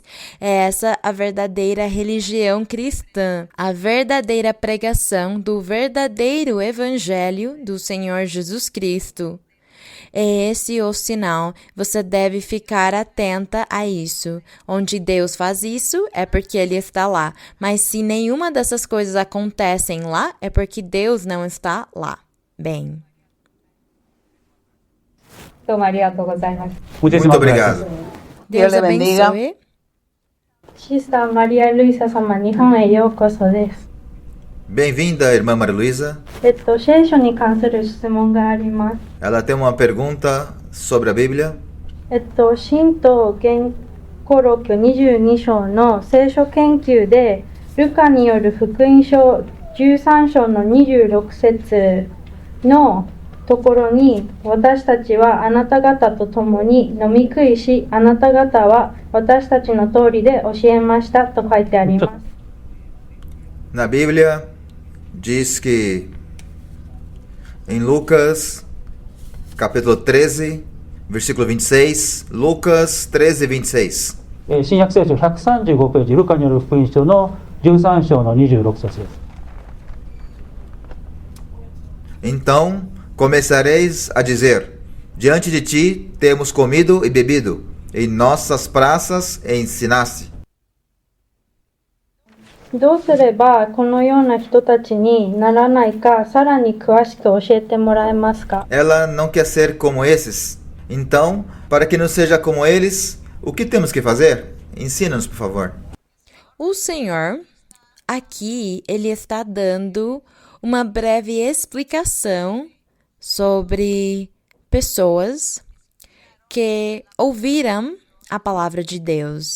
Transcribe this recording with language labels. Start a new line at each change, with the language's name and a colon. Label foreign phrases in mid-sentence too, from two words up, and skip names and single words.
Portuguese: É essa a verdadeira religião cristã, a verdadeira pregação do verdadeiro evangelho do Senhor Jesus Cristo. É esse o sinal, você deve ficar atenta a isso. Onde Deus faz isso, é porque Ele está lá. Mas se nenhuma dessas coisas acontecem lá, é porque Deus não está lá. bem.
Japanese: どうもありがとうございます。
Portuguese: Muito obrigado. Deus
Spanish: le bendiga.
Portuguese: abençoe.
Japanese: シスターマリア・ルイサ様、日本へようこそです。
Portuguese: Bem-vinda, irmã Maria Luísa.
Japanese: 聖書に関する質問があります。
Portuguese: Ela tem uma pergunta sobre a Bíblia.
Japanese: 神道言語録22章の聖書研究で、ルカによる福音書13章の26節のところに、私たちはあなた方と共に飲み食いし、あなた方は私たちの通りで教えましたと書いてあります。
Portuguese: Na Bíblia, diz que em Lucas, capítulo 13, versículo 26, Lucas 13, 26.
Japanese: 新約聖書135ページ、ルカによる福音書の13章の26節です。
Portuguese: Então começareis a dizer: Diante de ti temos comido e bebido, em nossas praças ensinaste.
Japanese: どうすればこのような人たちにならないか、さらに詳しく教えてもらえますか？
Portuguese: Ela não quer ser como esses. Então, para que não seja como eles, o que temos que fazer? Ensina-nos, por favor. O Senhor, aqui, ele está dando uma breve explicação sobre pessoas que ouviram a palavra de Deus.